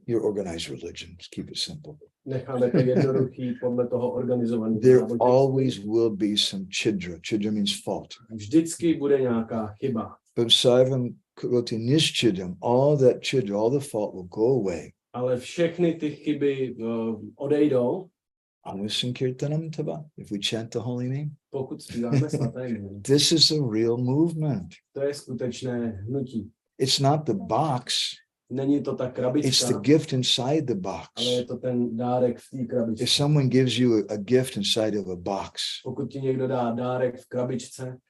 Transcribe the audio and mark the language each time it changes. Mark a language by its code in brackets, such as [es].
[en] your organized religion, let's keep it simple. [cs] necháme to jednoduchý podle toho organizovaného [en] There [cs] náboženství. [en] always will be some chidra. Chidra means fault. [cs] Vždycky bude nějaká chyba. [en] But [sa] sarvam karoti nischidam, [en] all that chidra, all the fault will go away. [cs] Ale všechny ty chyby odejdou, [sa] Anusankirtanam tava, [en] if we chant the holy name. [cs] pokud zpíváme svaté jméno. [en] This is a real movement. [cs] To je skutečné hnutí. [en] It's not the box, [cs] Není to ta [en] it's the [cs] krabička, [en] gift inside the box. [cs] ale je to ten dárek v té [en] If [cs] krabičce. [en] someone gives you a gift inside of a box [cs] Pokud ti někdo dá dárek v krabičce